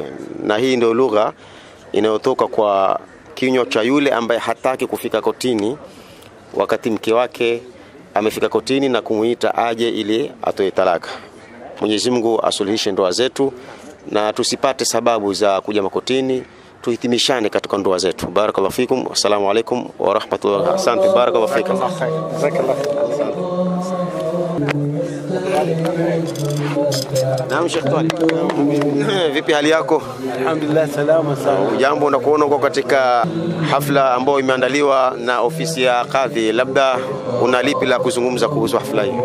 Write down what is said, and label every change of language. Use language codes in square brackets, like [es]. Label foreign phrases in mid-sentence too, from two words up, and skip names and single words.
[sw] Na hii ndio lugha inayotoka kwa kinywa cha yule ambaye hataki kufika kotini wakati mke wake amefika kotini na kumuita aje ili atoe talaka. Mwenyezi Mungu asuluhishe ndoa zetu na tusipate sababu za kuja makotini, tuhitimishane katika ndoa zetu. [ar] بارك الله فيكم. السلام عليكم ورحمة الله. [sw] Asante. [ar] بارك الله فيكم. [sw] Naam Sheikh Twali. Vipi hali yako? Alhamdulillah, salama sana. Jambo na kuona uko katika hafla ambayo imeandaliwa na ofisi ya kadhi, labda una lipi la kuzungumza kuhusu hafla hii?